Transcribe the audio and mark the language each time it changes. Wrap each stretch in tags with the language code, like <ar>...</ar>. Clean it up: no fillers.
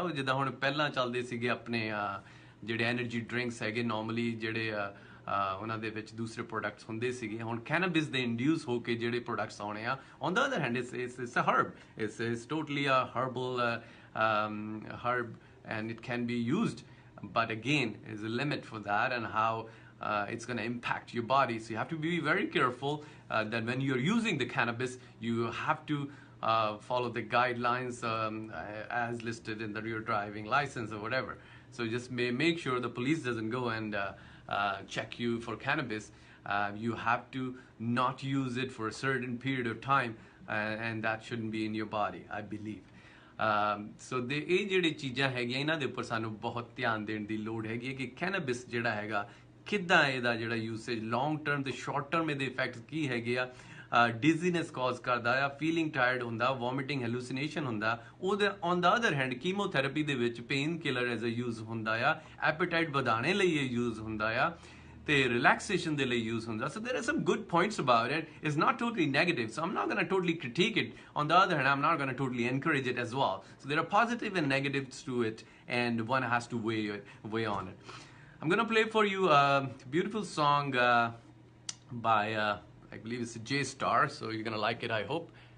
<pa>ਉਹ ਜਿੱਦਾਂ ਹੁਣ ਪਹਿਲਾਂ ਚੱਲਦੇ ਸੀਗੇ ਆਪਣੇ ਜਿਹੜੇ ਐਨਰਜੀ ਡਰਿੰਕਸ ਹੈਗੇ ਨਾਰਮਲੀ ਜਿਹੜੇ ਉਹਨਾਂ ਦੇ ਵਿੱਚ ਦੂਸਰੇ ਪ੍ਰੋਡਕਟਸ ਹੁੰਦੇ ਸੀਗੇ, ਹੁਣ ਕੈਨੇਬਿਸ ਦੇ ਇੰਡਿਊਸ ਹੋ ਕੇ ਜਿਹੜੇ ਪ੍ਰੋਡਕਟਸ ਆਉਣੇ ਆ।</pa> <en>On the other hand it's a herb, it's totally a herbal herb, and it can be used, but again there's a limit for that and how it's going to impact your body. So you have to be very careful that when you're using the cannabis you have to follow the guidelines as listed in your driving license or whatever. So just make sure the police doesn't go and check you for cannabis. You have to not use it for a certain period of time, and that shouldn't be in your body, I believe.</en> <pa>So ਇਹ ਜਿਹੜੇ ਚੀਜ਼ਾਂ ਹੈਗੀਆਂ ਇਹਨਾਂ ਦੇ ਉੱਪਰ ਸਾਨੂੰ ਬਹੁਤ ਧਿਆਨ ਦੇਣ ਦੀ ਲੋੜ ਹੈਗੀ ਹੈ ਕਿ ਕੈਨੇਬਿਸ ਜਿਹੜਾ ਹੈਗਾ ਕਿੱਦਾਂ ਇਹਦਾ ਜਿਹੜਾ ਯੂਸੇਜ ਲੌਂਗ ਟਰਮ ਤੇ ਸ਼ਾਰਟ ਟਰਮ ਇਹਦੇ ਇਫੈਕਟਸ ਕੀ ਹੈਗੇ ਆ। ਡਿਜ਼ੀਨੈਸ ਕਾਜ਼ ਕਰਦਾ ਆ, ਫੀਲਿੰਗ ਟਾਇਰਡ ਹੁੰਦਾ, ਵੋਮਿਟਿੰਗ ਹੈਲੂਸੀਨੇਸ਼ਨ ਹੁੰਦਾ। ਉਹਦੇ on ਦਾ other hand chemotherapy ਦੇ ਵਿੱਚ pain killer as a use ਹੁੰਦਾ ਆ, ਐਪੇਟਾਈਟ ਵਧਾਉਣੇ ਲਈ ਇਹ ਯੂਜ਼ ਹੁੰਦਾ ਆ, ਤੇ relaxation ਦੇ ਲਈ use ਹੁੰਦਾ।</pa> <en>So there are some good points about it. It's not totally negative, so I'm not going to totally critique it. On the other hand, I'm not going to totally encourage it as well. So there are positive and negatives to it, and one has to weigh on it. I'm going to play for you a beautiful song by I believe it's J Star, so you're going to like it, I hope.</en>